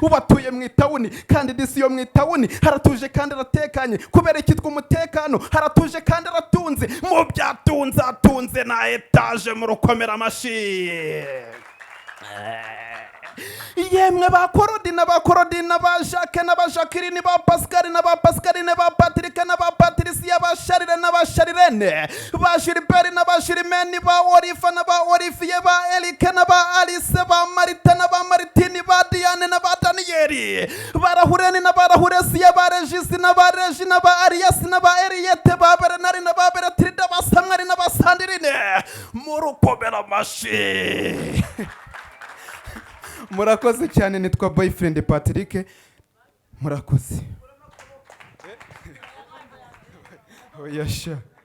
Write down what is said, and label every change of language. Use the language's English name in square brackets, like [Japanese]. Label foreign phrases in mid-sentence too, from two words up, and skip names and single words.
[Kinyarwanda] Ubu atuye mu itawuni, kandi disi yo mu itawuni haratuje kandi haratekanye. Kubera iki umutekano haratuje kandi haratunze. Mu byatunze atunze na etaje mu rukomera amashyi. Yemwe ba Korodina, ba Korodina, ba Jacques na ba Jacqueline, ba Pascal na ba Pascaline, ba Patrick na ba Patricia, ba Charles na ba Charilene, ba Gilbert na ba Gilmene, ba Olive na ba Olivier, ba Eric na ba Alice, ba Marita na ba Martine, ba Diane na ba Daniel, ba Rahureni na ba Rahuresiya, ba Regis na ba Regi na ba Arias na ba Ariete, ba Bernard na ba Bertrand, ba Samuel na ba Sandrine. Mu rukomera amashyi. Murakoze cyane, nitwa Boyfriend Patrick. Murakoze. Oya sha.